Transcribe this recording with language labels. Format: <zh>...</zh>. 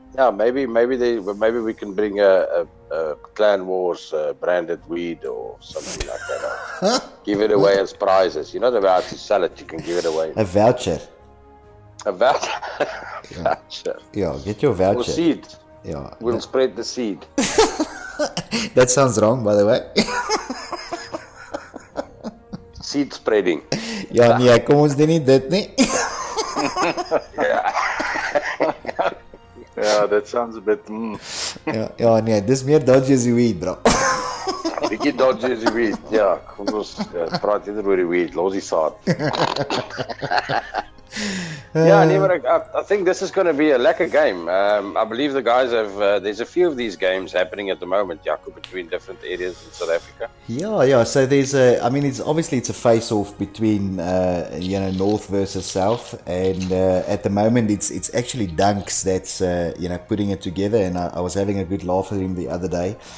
<en>Yeah, maybe we can bring a Clan Wars branded weed or something like that. Give it away as prizes. You're not about to sell it, you can give it away. A voucher. A voucher? Yeah. Voucher. Yeah, get your voucher. Or seed. Yeah. We'll spread the seed. That sounds wrong, by the way. Seed spreading.</en> <af>Ja, nee, kom ons doen nie dit nie.</af> <en>Yeah, that sounds a bit...</en> <af>Ja, nee, dis meer dodgy as die weed, bro. Bietjie dodgy as die weed. Ja, kom ons praat eerder oor die weed, los die saad.</af> <en>Yeah, but I think this is going to be a lekker game. I believe the guys have, there's a few of these games happening at the moment, Jaco, between different areas in South Africa. Yeah, so there's it's a face-off between, North versus South, and at the moment it's actually Dunks that's, putting it together, and I was having a good laugh with him the other day.</en>